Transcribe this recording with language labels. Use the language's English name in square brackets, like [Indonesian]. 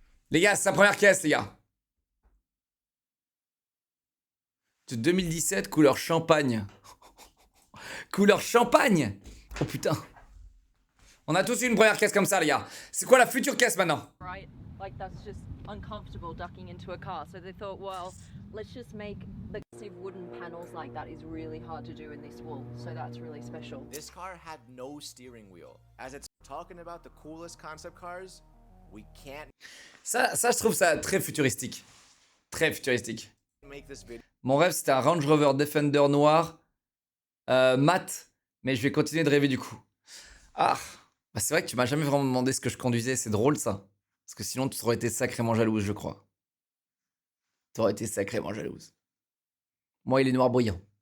[French] Les gars, c'est sa première caisse, les gars. De 2017, couleur champagne. Couleur champagne. Oh putain. On a tous eu une première caisse comme ça, les gars. C'est quoi la future caisse maintenant? [English] Right, like that's just uncomfortable ducking into a car. So they thought, well, let's just make the wooden panels like that is really hard to do in this wool. So that's really special. This car had no steering wheel. As it's talking about the coolest concept cars, we can't. [French] Ça, je trouve ça très futuristique. Très futuristique. [English] Make this video. [French] Mon rêve, c'était un Range Rover Defender noir, mat, mais je vais continuer de rêver du coup. Ah, bah c'est vrai que tu m'as jamais vraiment demandé ce que je conduisais, c'est drôle ça. Parce que sinon, tu aurais été sacrément jalouse, je crois. Tu aurais été sacrément jalouse. Moi, il est noir brillant.